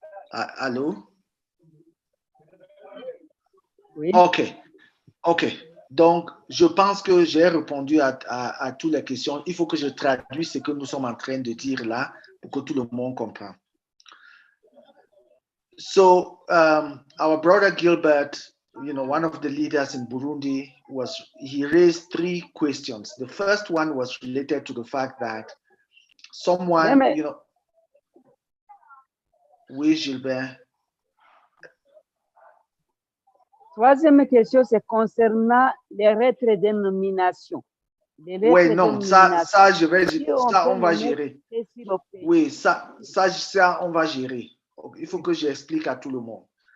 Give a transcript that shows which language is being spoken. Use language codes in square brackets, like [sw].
[fr] Allô? Oui. OK. Donc, je pense que j'ai répondu à toutes les questions. Il faut que je traduise ce que nous sommes en train de dire là pour que tout le monde comprenne. [en] So, our brother Gilbert, one of the leaders in Burundi, he raised 3 questions. The first one was related to the fact that someone, [fr] oui, [en] Gilbert. [fr] Troisième question, c'est concernant les rétrodénominations. Oui, non, ça, on va gérer. Oui, ça, on va gérer. Il faut que j'explique à tout le monde.